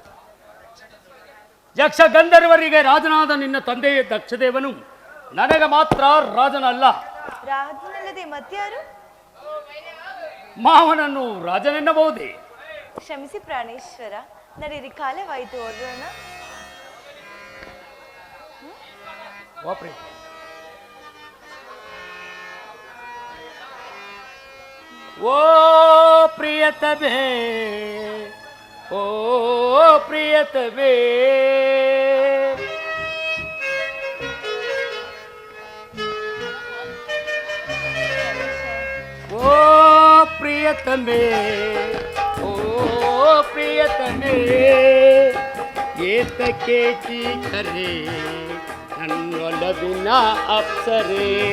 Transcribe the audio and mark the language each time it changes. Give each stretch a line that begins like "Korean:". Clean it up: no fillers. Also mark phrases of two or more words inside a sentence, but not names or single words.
Kannada: ಯಕ್ಷ ಗಂಧರ್ವರಿಗೆ ರಾಜನಾದ ನಿನ್ನ ತಂದೆಯ ದಕ್ಷದೇವನು ನನಗೆ ಮಾತ್ರ ರಾಜನಲ್ಲ. ರಾಜನಲ್ಲದೆ ಮತ್ಯಾರು? ಮಾವನನ್ನು ರಾಜನೆನ್ನಬಹುದೇ? ಕ್ಷಮಿಸಿ ಪ್ರಾಣೇಶ್ವರ, ನಡೀರಿ ಕಾಲವಾಯಿತು ಹೋಗೋಣ. ಓ ಪ್ರಿಯತಮೇ, ಓ ಪ್ರಿಯತಮೇ, ಓ ಪ್ರಿಯತಮೇ, ಓ ಪ್ರಿಯತಮೇ, ಏತಕ್ಕೆ ಚೀಕರೆ ನನ್ನೊಲವಿನ ಅಪ್ಸರೆ.